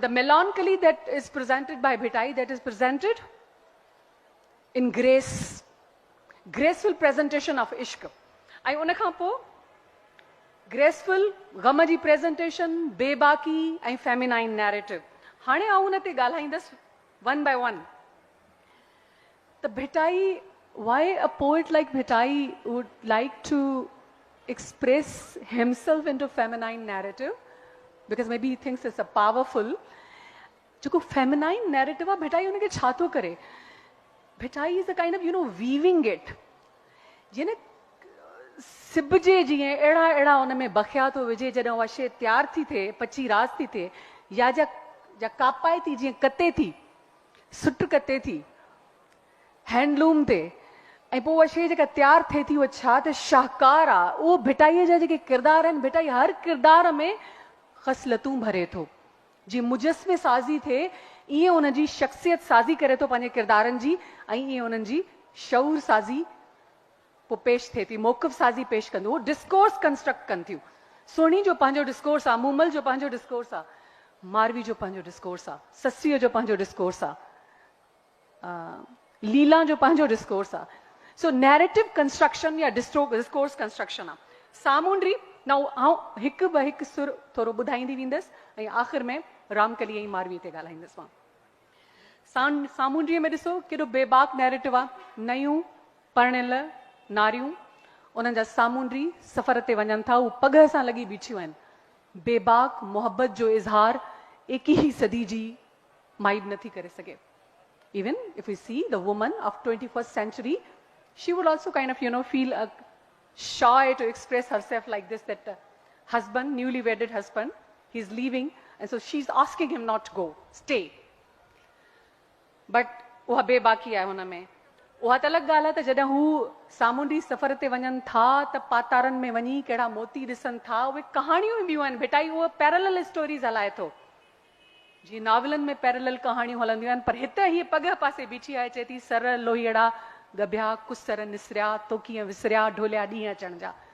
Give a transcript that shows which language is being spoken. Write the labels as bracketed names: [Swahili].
[English] The melancholy that is presented by Bhitai, that is presented in grace, graceful presentation of ishq. [Sindhi] ऐं उन खां पोइ ग्रेसफुल गम जी प्रेजेंटेशन, बेबाकी ऐं फेमिनाइन नैरेटिव। हाणे आउं उन ते ॻाल्हाईंदसि [English] One by one. त Bhitai, why a poet like Bhitai would like to express himself into feminine narrative, because maybe he thinks it's a powerful [Sindhi] जो feminine narrative आहे, भिटाई उनखे छा थो करे? Bhittai [English] is a kind of weaving it, [Sindhi] जिने सिबजे जीअं अहिड़ा अहिड़ा उन में बखिया थो विझे, जॾहिं उहा शइ तयार थी थिए, पची रास थी थिए, या जा कापाए थी, जीअं कते थी, सुट कते थी हैंडलूम ते, ऐं पोइ उहा शइ जेका तयारु थिए थी उहा छा त शाहकार आहे। उहो भिटाईअ जा जेके किरदार आहिनि, भिटाई हर किरदार में ख़सलतूं भरे थो। जीअं मुजस्मे साज़ी थिए, ईअं उनजी शख़्सियत साज़ी करे थो पंहिंजे किरदारनि जी, ऐं ईअं उन्हनि जी शऊर साज़ी पोइ पेश थिए थी, मौक़िफ़ साज़ी पेश कंदो, उहो डिस्कोर्स कंस्ट्रक्ट कनि थियूं। सुहिणी जो पंहिंजो डिस्कोर्स आहे, मूमल जो पंहिंजो डिस्कोर्स आहे, मारवी जो पंहिंजो डिस्कोर्स आहे, ससीअ जो पंहिंजो डिस्कोर्स आहे, लीला जो पंहिंजो डिस्कोर्स आहे। सो नैरेटिव कंस्ट्रक्शन या डिस्कोर्स कंस्ट्रक्शन आहे। सामूंडी न आउं हिकु ॿ हिकु सुर थोरो ॿुधाईंदी वेंदसि, ऐं आख़िर में रामकली ऐं मारवी ते ॻाल्हाईंदसि मां। सामूंडीअ में ॾिसो केॾो बेबाक नैरेटिव आहे। नयूं परणियल नारियूं उन्हनि जा सामूंडी सफ़र ते वञनि था, उहे पघ सां लॻी बीठियूं आहिनि। बेबाक मोहब्बत जो इज़हार 21वीं सदी जी माई बि नथी करे सघे। [English] Even if we see the woman of 21st century, she would also kind of, feel shy to express herself like this, that husband, newly wedded husband, he's leaving, and so she's asking him not to go, stay. [Sindhi] But उहा बेबाकी आहे हुन में। उहा त अलॻि ॻाल्हि आहे त जॾहिं हू सामूंडी सफ़र ते वञनि था त पातारनि में वञी कहिड़ा मोती ॾिसनि था, उहे कहाणियूं ॿियूं आहिनि बेटा, उहा पैरेलल स्टोरीज़ हलाए थो। जी नॉवलनि में पैरेलल कहाणियूं हलंदियूं आहिनि, पर हिते हीअ पघ पासे बीठी आहे, चए थी सर लोहीड़ा गभिया कुसर निसरिया तो कीअं विसरिया ढोलिया ॾींहं अचण जा।